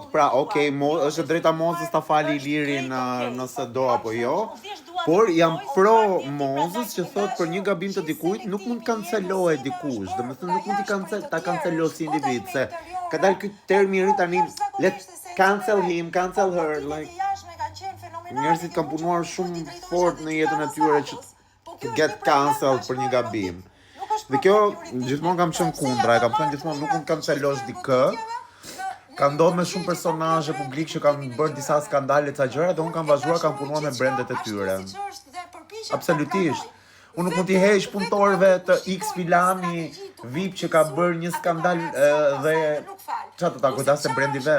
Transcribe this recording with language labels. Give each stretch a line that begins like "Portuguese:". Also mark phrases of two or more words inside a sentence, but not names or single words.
Albanian: Pra, okay, është drejta Mozës ta fali Ilirin nëse do apo jo, por jam pro Mozës që thot për një gabim të dikujt nuk mund kancelohet dikush. Domethënë nuk mund ta kancelosh si individ, se ka dalë ky termi i ri tani,
English: let's cancel him, cancel her,
Albanian: like njerëzit kanë punuar shumë fort në jetën e tyre që
English: to get cancelled
Albanian: për një gabim. Dhe kjo gjithmonë kam qenë kundra, e kam thënë gjithmonë nuk mund kancelosh dikë. Ka ndodhur me shumë personazhe publik që kanë bërë disa skandale ca gjëra dhe unë kam vazhduar kam punuar me brendet e tyre. Absolutisht. Unë nuk mund t'i heq punëtorëve të X filani VIP që ka bërë një skandal dhe çfarë do ta godasë brendi vet.